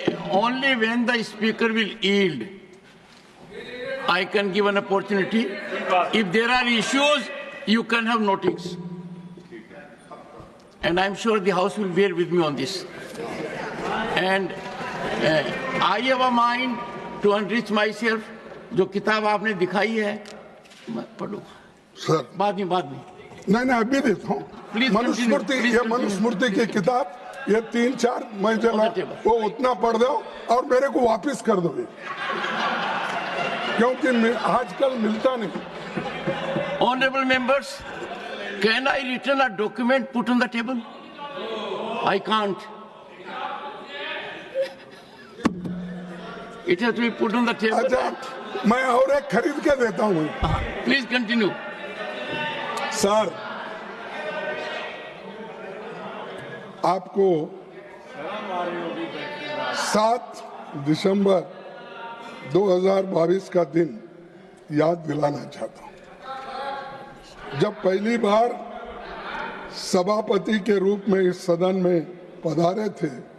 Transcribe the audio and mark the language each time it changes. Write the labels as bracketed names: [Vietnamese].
[English] only when the speaker will yield, I can give an opportunity. If there are issues, you can have notice. And I'm sure the House will bear with me on this. And I have a mind to enrich myself. [Hindi] जो किताब आपने दिखाई है मैं पढ़ूंगा sir. बाद में नहीं अभी देता हूँ। मनुस्मृति, ये मनुस्मृति की किताब, ये 3-4 मैं जला वो उतना पढ़ दो और मेरे को वापस कर दो, क्योंकि आजकल मिलता नहीं। [English] Honorable members, can I return a document put on the table? I can't. It has to be put on the table. [Hindi] अच्छा, मैं और एक खरीद के देता हूँ। [English] Please continue. [Hindi] सर, आपको 7 दिसंबर 2022 का दिन याद दिलाना चाहता हूँ, जब पहली बार सभापति के रूप में इस सदन में पधारे थे।